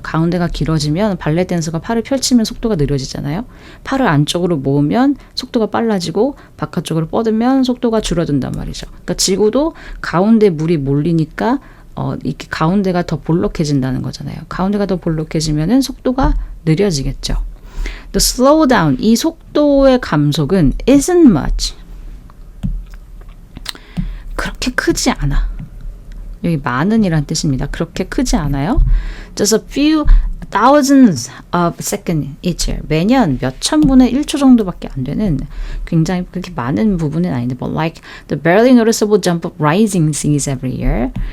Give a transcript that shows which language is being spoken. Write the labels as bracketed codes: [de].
[ko] 가운데가 길어지면 발레 댄서가 팔을 펼치면 속도가 느려지잖아요. 팔을 안쪽으로 모으면 속도가 빨라지고 바깥쪽으로 뻗으면 속도가 줄어든단 말이죠. 그러니까 지구도 가운데 물이 몰리니까 이렇게 가운데가 더 볼록해진다는 거잖아요. 가운데가 더 볼록해지면은 속도가 느려지겠죠. [en] The slowdown, [ko] 이 속도의 감속은 [en] isn't much. [ko] 그렇게 크지 않아. 여기 많은이란 뜻입니다. 그렇게 크지 않아요. [en] Just a few thousands of seconds each year. [ko] 매년 몇 천분의 1초 정도밖에 안 되는 굉장히 그렇게 많은 부분은 아닌데 [en] but like the barely noticeable jump of rising seas every year.